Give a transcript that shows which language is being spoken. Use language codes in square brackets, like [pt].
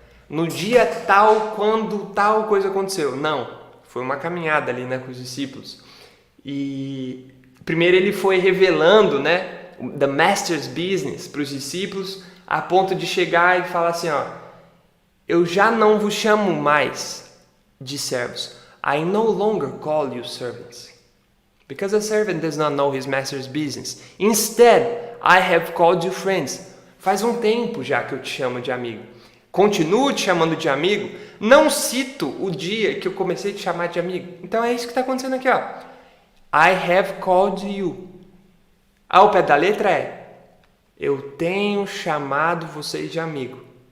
[pt] No dia tal, quando tal coisa aconteceu. Não, foi uma caminhada ali, né, com os discípulos. E primeiro ele foi revelando, né, [en] the master's business [pt] para os discípulos, a ponto de chegar e falar assim, ó, eu já não vos chamo mais de servos. [en] I no longer call you servants, because a servant does not know his master's business. Instead, I have called you friends. [pt] Faz um tempo já que eu te chamo de amigo. Continuo te chamando de amigo, não cito o dia que eu comecei a te chamar de amigo. Então é isso que está acontecendo aqui, ó. [en] I have called you. [pt] Ao pé da letra é, eu tenho chamado vocês de amigo.